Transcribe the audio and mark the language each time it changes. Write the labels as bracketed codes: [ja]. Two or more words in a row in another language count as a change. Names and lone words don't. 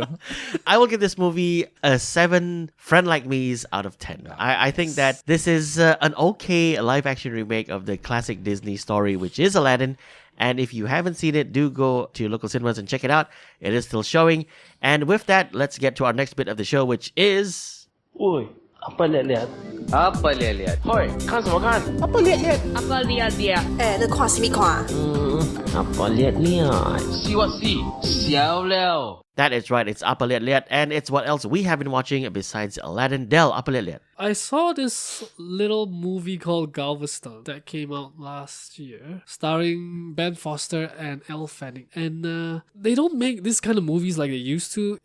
[en] I will give this movie a 7 friend like me's out of 10. I think that this is an okay live action remake of the classic Disney story, which is Aladdin. And if you haven't seen it, do go to your local cinemas and check it out. It is still showing. And with that, let's get to our next bit of the show, which is... [ms] Oi, apa liat-liat? Apa liat-liat? [zh] Hoi, 看什么看？ [ms] Apa liat liat? [zh] 那看什么看？ [ms] Apa liat-liat? [en] See what see? [zh] 笑了。 [en] That is right, it's Apa Liat Liat, and it's what else we have been watching besides Aladdin. Del, Apa Liat Liat. I saw this little movie called Galveston that came out last year, starring Ben Foster and Elle Fanning. And they don't make this kind of movies like they used to.